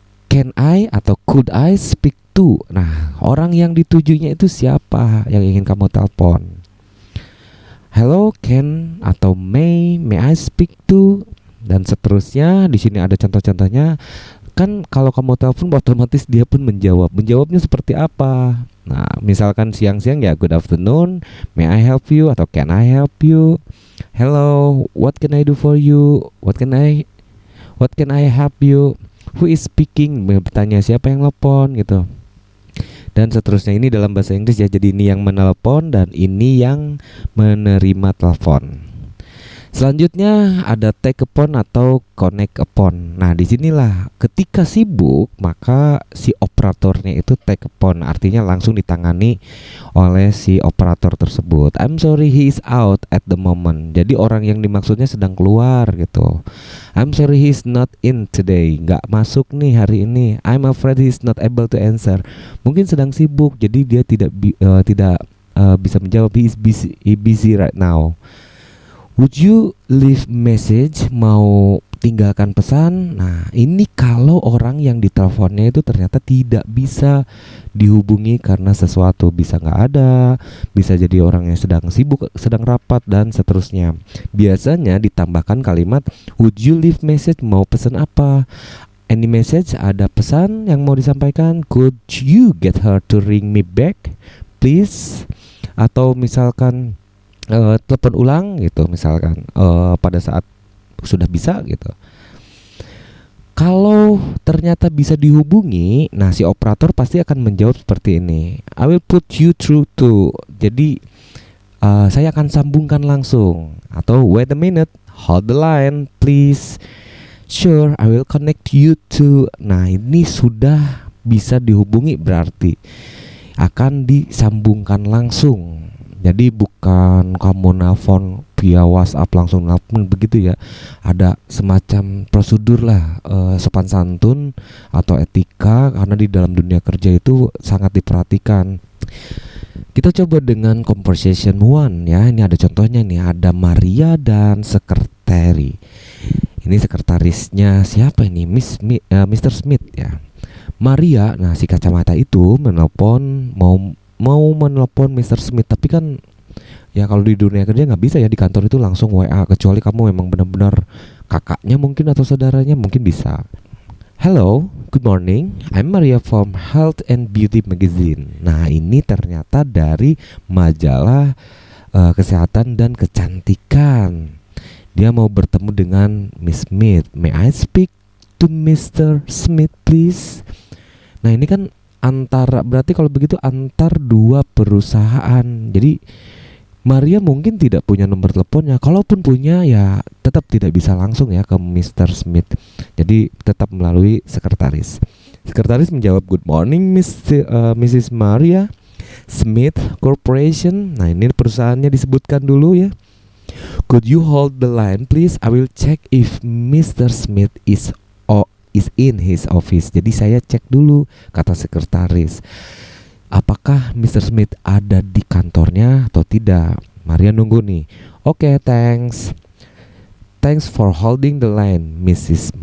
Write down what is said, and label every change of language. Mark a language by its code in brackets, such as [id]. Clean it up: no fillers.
[en] Can I atau could I speak to? [id] Nah, orang yang ditujunya itu siapa yang ingin kamu telepon? [en] Hello, can atau may I speak to? [id] Dan seterusnya. Di sini ada contoh-contohnya. Kan kalau kamu telepon otomatis dia pun menjawab. Menjawabnya seperti apa? Nah, misalkan siang-siang ya [en] good afternoon, may I help you atau can I help you? Hello, what can I do for you? What can I help you? Who is speaking? [id] Bertanya siapa yang telepon gitu. Dan seterusnya, ini dalam bahasa Inggris ya. Jadi ini yang menelepon dan ini yang menerima telepon. Selanjutnya ada take upon atau connect upon. Nah, disinilah ketika sibuk maka si operatornya itu take upon, artinya langsung ditangani oleh si operator tersebut. [en] I'm sorry he is out at the moment. [id] Jadi orang yang dimaksudnya sedang keluar gitu. [en] I'm sorry he is not in today. [id] Nggak masuk nih hari ini. [en] I'm afraid he is not able to answer. [id] Mungkin sedang sibuk, jadi dia tidak bisa menjawab. [en] He is busy right now. Would you leave message? [id] Mau tinggalkan pesan? Nah, ini kalau orang yang diteleponnya itu ternyata tidak bisa dihubungi karena sesuatu, bisa nggak ada, bisa jadi orang yang sedang sibuk, sedang rapat, dan seterusnya. Biasanya ditambahkan kalimat [en] would you leave message? [id] Mau pesan apa? [en] Any message? [id] Ada pesan yang mau disampaikan? [en] Could you get her to ring me back, please? [id] Atau misalkan telepon ulang gitu, misalkan pada saat sudah bisa gitu. Kalau ternyata bisa dihubungi, nah si operator pasti akan menjawab seperti ini. [en] I will put you through to. [id] Jadi saya akan sambungkan langsung. [en] Atau wait a minute, hold the line please. Sure, I will connect you to. [id] Nah, ini sudah bisa dihubungi, berarti akan disambungkan langsung. Jadi bukan kamu nelfon via WhatsApp langsung nelfon begitu ya. Ada semacam prosedur lah, sopan santun atau etika, karena di dalam dunia kerja itu sangat diperhatikan. Kita coba dengan conversation one ya. Ini ada contohnya nih, ada Maria dan sekretari. Ini sekretarisnya siapa ini? Mr. Smith ya. Maria, nah si kacamata itu menelpon, mau menelpon Mr. Smith, tapi kan ya kalau di dunia kerja nggak bisa ya di kantor itu langsung WA, kecuali kamu memang benar-benar kakaknya mungkin atau saudaranya mungkin bisa. [en] Hello, good morning, I'm Maria from Health and Beauty Magazine. [id] Nah, ini ternyata dari majalah kesehatan dan kecantikan. Dia mau bertemu dengan Miss Smith. [en] May I speak to Mr. Smith please? [id] Nah, ini kan berarti kalau begitu antar dua perusahaan. Jadi Maria mungkin tidak punya nomor teleponnya. Kalaupun punya ya tetap tidak bisa langsung ya ke Mr. Smith. Jadi tetap melalui sekretaris. Sekretaris menjawab, [en] good morning Mrs. Maria Smith Corporation. [id] Nah, ini perusahaannya disebutkan dulu ya. [en] Could you hold the line please? I will check if Mr. Smith is in his office. [id] Jadi saya cek dulu, kata sekretaris, apakah Mr. Smith ada di kantornya atau tidak. Maria nunggu nih. [en] Oke, thanks for holding the line Mrs.